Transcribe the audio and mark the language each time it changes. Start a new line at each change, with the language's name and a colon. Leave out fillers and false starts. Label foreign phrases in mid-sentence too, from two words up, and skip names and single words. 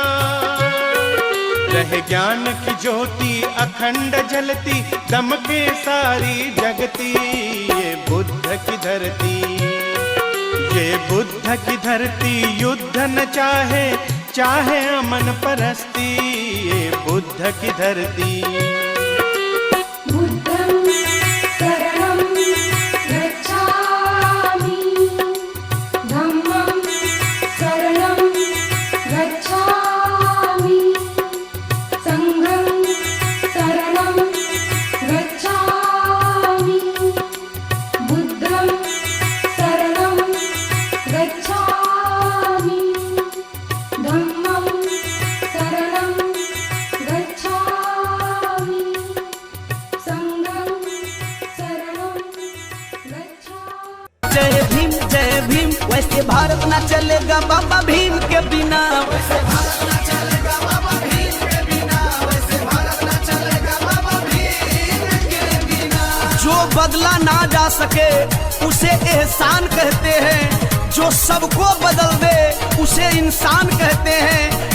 Hindi: रहे ज्ञान की ज्योति अखंड जलती, दमके सारी जगती, ये बुद्ध की धरती। ये बुद्ध की धरती युद्ध न चाहे, चाहे अमन परस्ती। ये बुद्ध की धरती।
Pali: बुद्धं शरणं गच्छामि, धम्मं शरणं गच्छामि, संघं शरणं गच्छामि, बुद्धं शरणं गच्छामि, धम्मं शरणं गच्छामि, संघं शरणं गच्छामि।
Hindi: जय भीम वैसे भारत ना चलेगा बाबा भीम के बिना। वैसे भारत ना चलेगा बाबा भीम के बिना। वैसे भारत ना चलेगा बाबा भीम के बिना। जो बदला ना जा सके उसे एहसान कहते हैं, जो सबको बदल दे उसे इंसान कहते हैं।